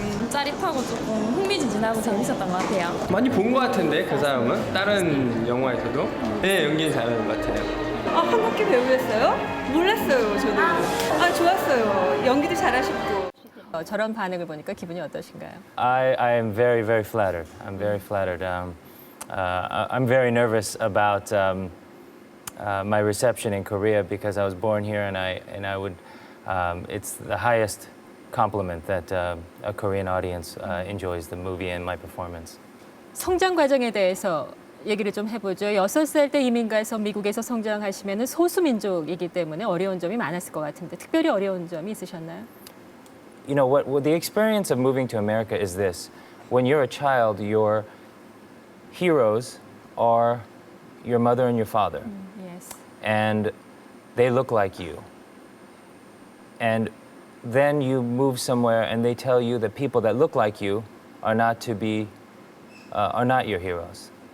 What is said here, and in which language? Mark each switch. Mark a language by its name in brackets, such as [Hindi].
[Korean] 짜릿하고 조금 흥미진진하고 재밌었던 것 같아요. 많이 본 것 같은데 그 사람은 다른 영화에서도 네 연기 잘하는 것 같아요. 한국계 배우였어요? 몰랐어요, 저도. 좋았어요. 연기도 잘하셨고. 저런 반응을 보니까 기분이 어떠신가요? [English] I am very, very flattered. I'm very flattered. I'm very nervous about my reception in Korea because I was born here, and I would. It's the highest compliment that a Korean audience enjoys the movie and my performance. [Korean] 성장 과정에 대해서 얘기를 좀 해보죠. 6살 때 이민 가서 미국에서 성장하시면 소수 민족이기 때문에 어려운 점이 많았을 것 같은데 특별히 어려운 점이 있으셨나요? [English] You know what the experience of moving to America is this. When you're a child, your heroes are your mother and your father. Yes. And they look like you. And then you move somewhere and they tell you that people that look like you are not your heroes.